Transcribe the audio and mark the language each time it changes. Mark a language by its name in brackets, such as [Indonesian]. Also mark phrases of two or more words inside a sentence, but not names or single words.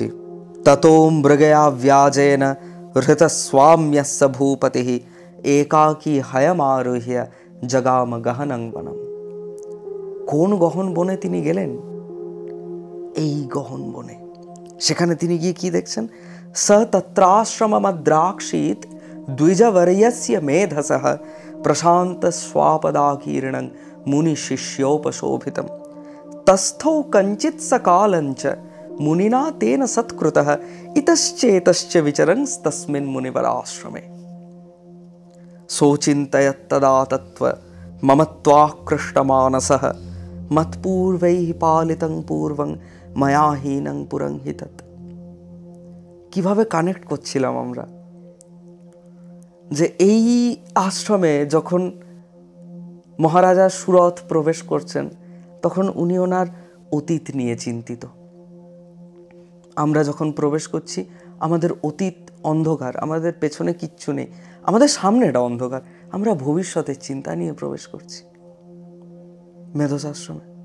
[Sanskrit] ততো মৃগয়া ব্যাজেন হৃত স্বাম্যস্য ভূপতিঃ একাকী হয়মারোহ্য জগাম গহনং বনম। [Bangla] কোন গহন বনে তিনি গেলেন? এই গহন বনে। সেখানে তিনি গিয়ে কি দেখছেন? [Sanskrit] স তত্রাশ্রমমদ্রাক্ষীত द्विजवर्यस्य मेधसः प्रशांत स्वापदाकीर्णं मुनि शिष्योपशोभितं तस्थौ कंचित् सकालञ्च मुनिना तेन सत्कृतः इतश्चेतश्च विचरन्स्तस्मिन् मुनिवराश्रमे सोचिन्तयत्तदा तत्त्व ममत्वाकृष्टमानसः मत्पूर्वैः पालितं पूर्वं मया हीनं पुरं हि तत्। [Bangla] কিভাবে কানেক্ট করছিলাম আমরা যে এই আশ্রমে যখন মহারাজা সুরথ প্রবেশ করছেন তখন উনি ওনার অতীত নিয়ে চিন্তিত। আমরা যখন প্রবেশ করছি আমাদের অতীত অন্ধকার, আমাদের পেছনে কিচ্ছু নেই, আমাদের সামনেটা অন্ধকার, আমরা ভবিষ্যতের চিন্তা নিয়ে প্রবেশ করছি মেধস আশ্রমে।